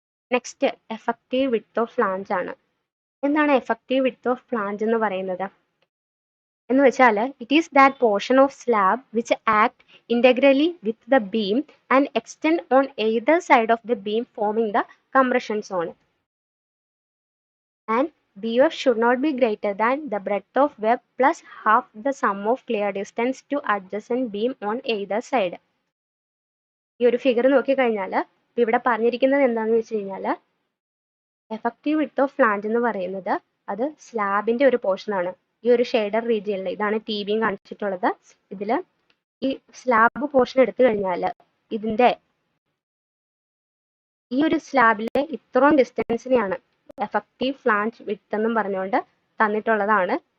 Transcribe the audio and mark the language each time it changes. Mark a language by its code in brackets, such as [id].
[en] Next effective width of flange ആണ്. [ml] എന്താണ് effective width of flange എന്ന് പറയുന്നത് എന്ന് വെച്ചാൽ [en] It is that portion of slab which act integrally with the beam and extend on either side of the beam forming the compression zone. And BF should not be greater than the breadth of web plus half the sum of clear distance to adjacent beam on either side. [ml] ഈ ഒരു figure നോക്കിക്കഴിഞ്ഞാൽ ഇവിടെ പറഞ്ഞിരിക്കുന്നത് എന്താണെന്ന് വെച്ച് കഴിഞ്ഞാൽ effective width of flange എന്ന് പറയുന്നത് അത് സ്ലാബിന്റെ ഒരു പോർഷൻ ആണ്. ഈ ഒരു ഷെയ്ഡർ റീജിയനിൽ ഇതാണ് ടി ബിയും കാണിച്ചിട്ടുള്ളത്. ഇതിൽ ഈ സ്ലാബ് പോർഷൻ എടുത്തു കഴിഞ്ഞാൽ ഇതിന്റെ ഈ ഒരു സ്ലാബിലെ ഇത്രയും ഡിസ്റ്റൻസിനെയാണ് എഫക്റ്റീവ് ഫ്ലാഞ്ച് വിഡ്ത്ത് എന്നും പറഞ്ഞുകൊണ്ട് തന്നിട്ടുള്ളതാണ്.